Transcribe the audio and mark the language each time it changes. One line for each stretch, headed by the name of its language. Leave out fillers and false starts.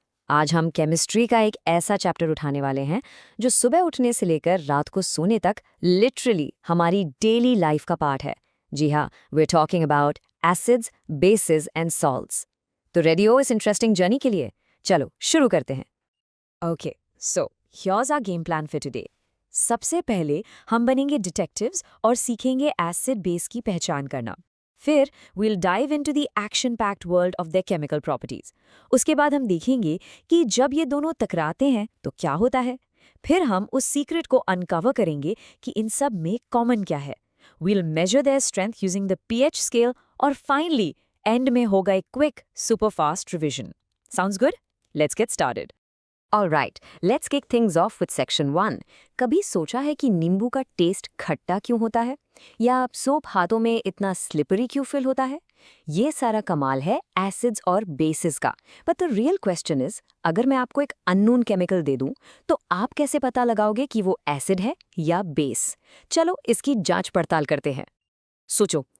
Hindi: आज हम केमिस्ट्री का एक ऐसा चैप्टर उठाने वाले हैं जो सुबह उठने से लेकर रात को सोने तक लिटरली हमारी डेली लाइफ का पार्ट है। जी हाँ,
English: we're talking about acids, bases and salts.
Hindi: तो रेडी हो इस इंटरेस्टिंग जर्नी के लिए? चलो शुरू करते हैं।
English: Okay, so here's our game plan for today.
Hindi: सबसे पहले हम बनेंगे डिटेक्टिव्स और सीखेंगे एसिड बेस की पहचान करना।
English: फिर we'll dive into the action-packed world of their chemical properties.
Hindi: उसके बाद हम देखेंगे कि जब ये दोनों टकराते हैं तो क्या होता है। फिर हम उस सीक्रेट को अनकवर करेंगे कि इन सब में कॉमन क्या है।
English: We'll measure their strength using the pH scale और finally
Hindi: एंड में होगा एक quick super fast revision.
English: Sounds good? Let's get started. Alright, let's kick things off with section 1.
Hindi: कभी सोचा है कि नींबू का टेस्ट खट्टा क्यों होता है? या सोप हाथों में इतना स्लिपरी क्यों फील होता है? ये सारा कमाल है एसिड्स और बेसिस का।
English: but the real question is,
Hindi: अगर मैं आपको एक अननोन केमिकल दे दूं, तो आप कैसे पता लगाओगे कि वो एसिड है या बेस? चलो इसकी जांच पड़ताल करते हैं। सोचो,